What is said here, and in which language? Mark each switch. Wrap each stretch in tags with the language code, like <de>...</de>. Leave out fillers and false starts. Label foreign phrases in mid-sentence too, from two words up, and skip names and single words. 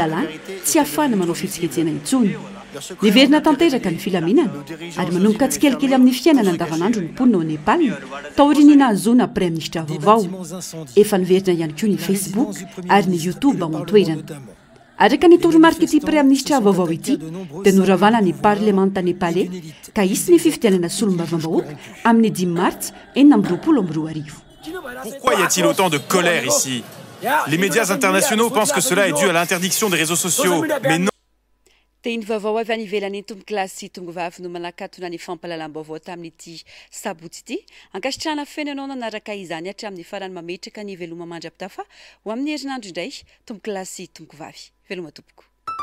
<mg>lalàna tsy ahafahana manao fihetsiketsehana intsony niverina tanteraka ny filaminana ary manomboka tsikelikely amin'ny fiainana andavanandro ny mponina ao Nepal taoriany nahazoana</mg> <fr>prime ministre</fr> <mg>vaovao efa niverina ihany koa ny Facebook ary ny YouTube ao an-toerana araka ny toromarika ity</mg> <fr>prime ministre</fr> <mg>vaovao ity dia noravana ny parlemanta nepalais ka hisy ny fifidianana solombavam-bahoaka amin'ny 10 martsa 2022.</mg> <fr>Pourquoi y a-t-il autant de colère ici? Les médias internationaux pensent que cela est dû à l'interdiction des réseaux sociaux, mais non.</fr> <mg>Teny vaovao avy any ivelany tombokilasy tongovavy no manakatona ny fampalalam-baovao tamin'ity sabotsy ity ankasitrahana fenanao nanaraka izany hatramin'ny farany mametraka ny veloma mandrapitafa ho amin'ny herinandro indray tombokilasy tongovavy veloma tompoko</mg>